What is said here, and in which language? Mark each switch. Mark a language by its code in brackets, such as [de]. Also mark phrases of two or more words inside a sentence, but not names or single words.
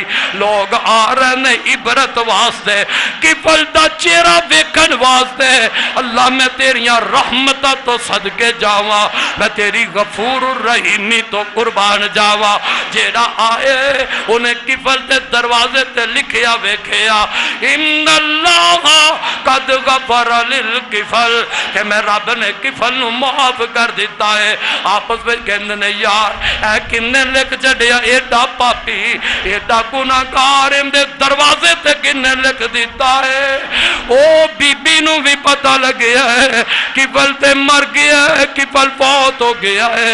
[pa] لوک آ رہے نے عبرت واسطے، کفل دا چہرہ ویکھن واسطے. اللہ میں تیریاں رحمتاں توں صدقے جاواں، میں تیری غفور رحیمی توں قربان جاواں. جیہڑا آئے انہاں کفل دے دروازے تے لکھیا ویکھیا [ar] إن الله قد غفر للكفل, [pa] کہ میں رب نے کفل نوں معاف کر دتا ہے. آپس میں کہتے نے یار اے کنّے لکھ چھڈیا، ایڈا پاپی ایڈا گناہگار ایہدے دروازے تے کنّے لکھ دتا ہے. او بیبی نوں بھی پتہ لگیا ہے کفل تے مر گیا ہے، کفل فوت ہو گیا ہے.